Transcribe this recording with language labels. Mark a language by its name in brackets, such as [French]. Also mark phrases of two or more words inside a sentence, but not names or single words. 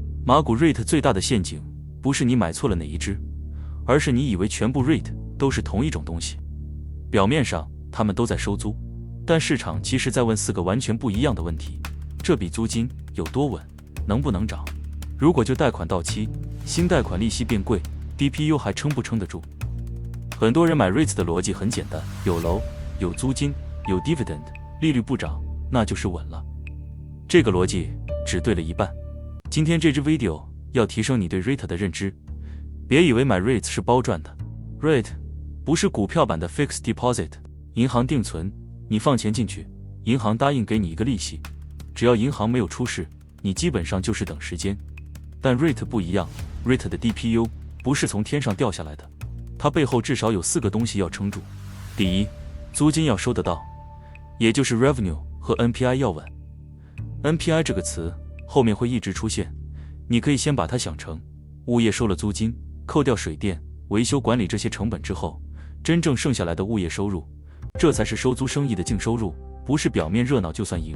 [Chinese] 馬股 REIT 最大的陷阱不是你買錯了哪一只，而是你以為全部 REIT 都是同一种東西。表面上他們都在收租，但市场其實在問4個完全不一樣的问题：這筆租金有多穩，能不能漲？如果就貸款到期，新貸款利息变貴， DPU 還撐不撐得住？很多人買 REITs 的邏輯很簡單，有樓，有租金，有 dividend， 利率不漲，那就是穩了。這個邏輯只對了一半。今天這支 video 要提升你對 REIT 的認知，別以為買 REITs 是包賺的。REIT 不是股票版的 [English] fixed deposit， [Chinese] 銀行定存，你放錢進去，銀行答應給你一個利息，只要銀行沒有出事，你基本上就是等時間。但 REIT 不一樣， REIT 的 DPU 不是從天上掉下來的，它背後至少有4個東西要撐住。第一，租金要收得到，也就是 revenue 和 NPI 要穩。NPI 這個詞後面會一直出現，你可以先把它想成物業收了租金，扣掉水電、維修管理這些成本之後，真正剩下來的物業收入，這才是收租生意的淨收入，不是表面熱鬧就算贏。